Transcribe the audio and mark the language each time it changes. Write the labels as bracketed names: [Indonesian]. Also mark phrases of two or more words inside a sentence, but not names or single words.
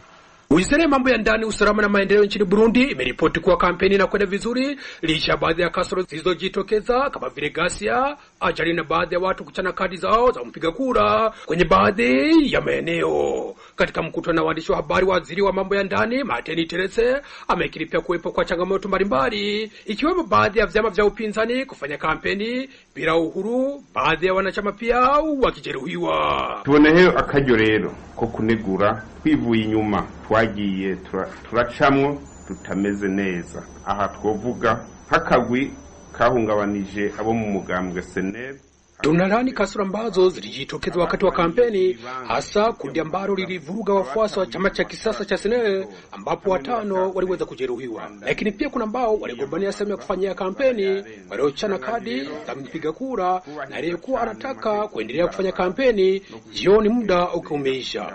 [Swahili] Wizara ya Mambo ya Ndani, Usalama na Maendeleo nchini Burundi imeripoti kuwa kampeni inakwenda vizuri licha baadhi ya kasoro zilizojitokeza kama vile ghasia, ajali na baadhi ya watu kuchana kadi zao za mpiga kura kwenye baadhi ya maeneo. Katika mkutano na waandishi wa habari, waziri wa Mambo ya Ndani Martin Terese amekiri pia kuwepo kwa changamoto mbalimbali ikiwemo baadhi ya vyama vya upinzani kufanya kampeni bila uhuru, baadhi ya wanachama pia wakijeruhiwa. [Rundi] Tuboneyeho akaryo rero ko kunegura kwivuye inyuma twagiye turacamwo tutameze neza. Aha twovuga nk'akagwi kahungabanije abo mu mugambwe SNL [Swahili] Tunalani kasoro ambazo zilijitokeza wakati wa kampeni, hasa kundi ambalo lilivuruga wafuasi wa chama cha kisasa cha SNL ambapo 5 waliweza kujeruhiwa. Lakini pia kuna ambao waligombania sehemu ya kufanyia kampeni, waliochana kadi za mpiga kura na aliyekuwa anataka kuendelea kufanya kampeni jioni muda ukiumeisha.